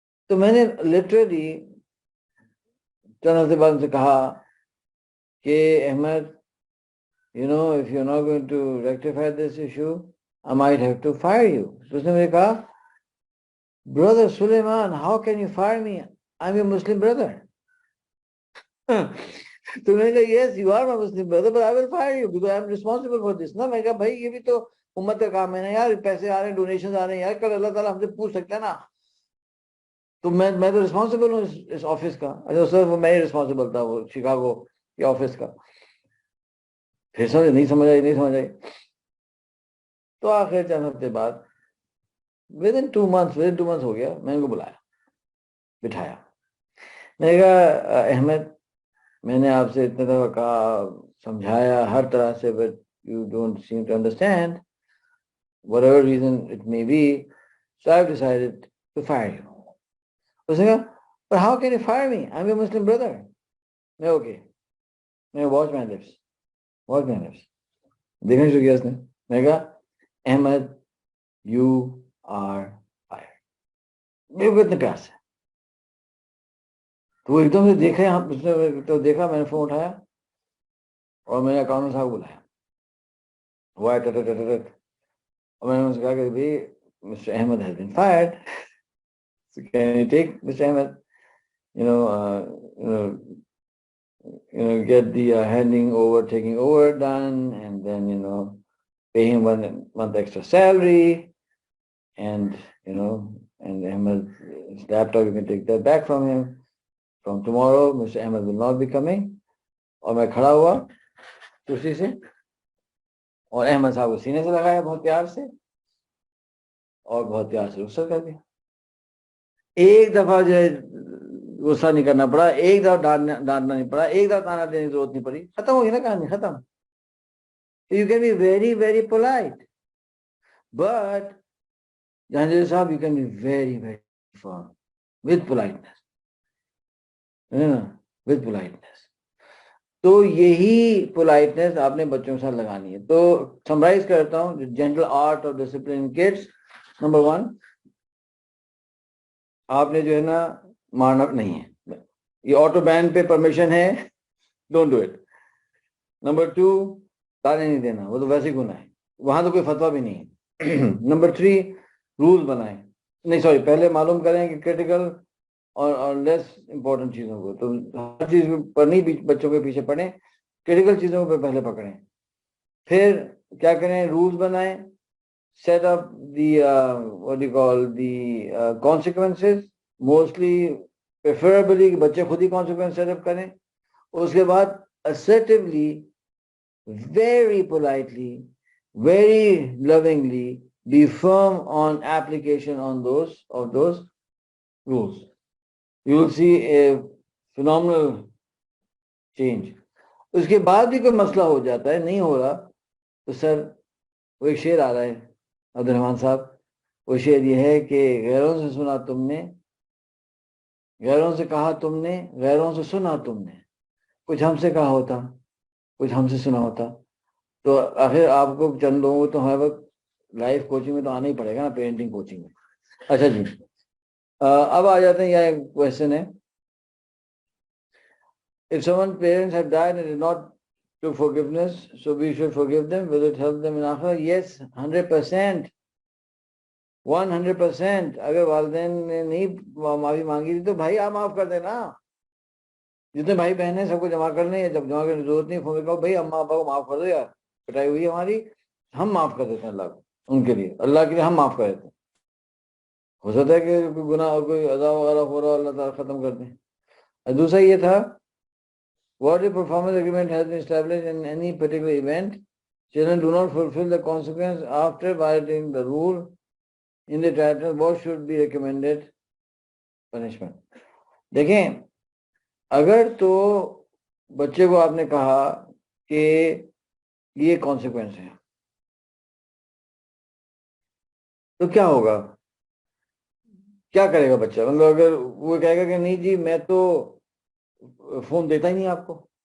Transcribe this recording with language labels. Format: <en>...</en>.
<ur>تو میں نے لٹرلی چند سے بعد سے کہا کہ</ur> <en>Ahmed if you're not going to rectify this issue I might have to fire you.</en> <ur>تو اس نے مجھے کہا</ur> <en>brother Suleiman how can you fire me, I'm your Muslim brother.</en> <ur>تو میں نے کہا</ur> <en>yes you are my Muslim brother but I will fire you because I'm responsible for this.</en> <ur>میں کہا بھائی یہ بھی تو امت کا کام ہے نا یار، پیسے آ رہے ہیں، ڈونیشنز آ رہے ہیں یار، کل اللہ تعالیٰ ہم سے پوچھ سکتا ہے نا. تو میں تو رسپانسبل ہوں اس آفس کا. اچھا سر میں ہی رسپانسبل تھا وہ شکاگو کے آفس کا. پھر نہیں سمجھ آئی. تو آخر چند ہفتے بعد</ur> <en>within 2 months</en> <ur>ہو گیا، میں ان کو بلایا بٹھایا. میں نے کہا احمد میں نے آپ سے اتنے دفعہ کہا سمجھایا ہر طرح سے</ur> <en>but you don't seem to understand whatever reason it may be so I've decided to fire you.</en> <ur>اس نے کہا</ur> <en>but how can you fire me, I'm your Muslim brother.</en> <ur>میں اوکے میں</ur> <en>watch my lips</en> <ur>دیکھنا شروع کیا اس نے. میں کہا</ur> <en>Ahmed you are fired.</en> <ur>میرے کو اتنے پیار سے تو وہ ایک دم سے دیکھا اس نے تو دیکھا، میں نے فون اٹھایا اور میں نے اکاؤنٹنٹ صاحب کو بلایا. وہ آیا اور میں نے ان سے کہا کہ بھائی Mr.</ur> <en>Ahmed has been fired. So can you take Mr. Ahmed get the taking over done and then pay him 1 month extra salary and and Ahmed's laptop you can take that back from him. From tomorrow Mr. Ahmed will not be coming.</en> <ur>اور میں کھڑا ہوا کرسی سے اور احمد صاحب کو سینے سے لگایا بہت پیار سے اور بہت پیار سے رخصت کر دیا. ایک دفعہ جو ہے غصہ نہیں کرنا پڑا، ایک دفعہ ڈانٹنا نہیں پڑا، ایک دفعہ تانا دینے کی ضرورت نہیں پڑی. ختم ہو گئی نا کہانی، ختم.</ur> <en>You can be very very polite but Jahangir sahab you can be very very firm with politeness. with politeness.</en> <ur>تو یہی پولائٹنس آپ نے بچوں کے ساتھ لگانی ہے. تو سمرائز کرتا ہوں جنرل آرٹ اور ڈسپلن کڈس. نمبر 1 آپ نے جو ہے نا مارنا نہیں ہے، یہ آٹو بین پہ پرمیشن ہے،</ur> <en>Don't do it.</en> <ur>نمبر 2 تانے نہیں دینا، وہ تو ویسے گناہ ہے، وہاں تو کوئی فتویٰ بھی نہیں ہے. نمبر 3 رولز بنائیں، نہیں سوری پہلے معلوم کریں کہ کریٹیکل اور لیس امپورٹنٹ چیزوں کو، تو ہر چیز پر نہیں بچوں کے پیچھے پڑیں، کریٹیکل چیزوں پہ پہلے پکڑیں. پھر کیا کریں, رولز بنائیں,</ur> <en>set up the what do you call the consequences, mostly preferably</en> <ur>کہ بچے خود ہی</ur> <en>consequence set up کریں.</en> <ur>اس کے بعد</ur> <en>assertively, very politely, very lovingly be firm on application on those rules. You will see a phenomenal change.</en> <ur>اس کے بعد بھی کوئی مسئلہ ہو جاتا ہے, نہیں ہو رہا, تو سر وہ ایک شعر آ رہا ہے عبد الرحمن صاحب, وہ شعر یہ ہے کہ غیروں سے سنا تم نے, غیروں سے کہا تم نے, غیروں سے سنا تم نے, کچھ ہم سے کہا ہوتا, کچھ ہم سے سنا ہوتا. تو آخر آپ کو چند لوگوں کو تو ہر وقت لائف کوچنگ میں تو آنا ہی پڑے گا نا, پیرنٹنگ کوچنگ میں. اچھا جی, اب آ جاتے ہیں, یہ کوشچن ہے,</ur> <en>if someone's parents have died and did not to forgiveness, so we should forgive them, will it help them in akhirah? Yes, 100%, 100%.</en> <ur>اگر والدین نے نہیں معافی مانگی تھی تو بھائی آپ معاف کر دینا, جتنے بھائی بہن ہیں سب کو جمع کر لیں, یا جب جمع کرنے کی ضرورت نہیں, فون کہو بھائی اماں ابا کو معاف کر دو یار, پٹائی ہوئی ہے ہماری, ہم معاف کر دیتے ہیں اللہ کو, ان کے لیے, اللہ کے لیے ہم معاف کر دیتے ہیں. ہو سکتا ہے کہ کوئی گناہ کوئی عذاب وغیرہ ہو رہا, اللہ تعالیٰ ختم کر دیں. دوسرا یہ تھا,</ur> <en>what if performance agreement has been established in any particular event, children do not fulfill the consequence after violating the rule in the title, what should be recommended punishment?</en> <ur>دیکھیں, اگر تو بچے کو آپ نے کہا کہ یہ کانسیکوینس ہے, تو کیا ہوگا, کیا کرے گا بچہ؟ مطلب اگر وہ کہے گا کہ نہیں جی میں تو فون دیتا ہی نہیں آپ کو.</ur>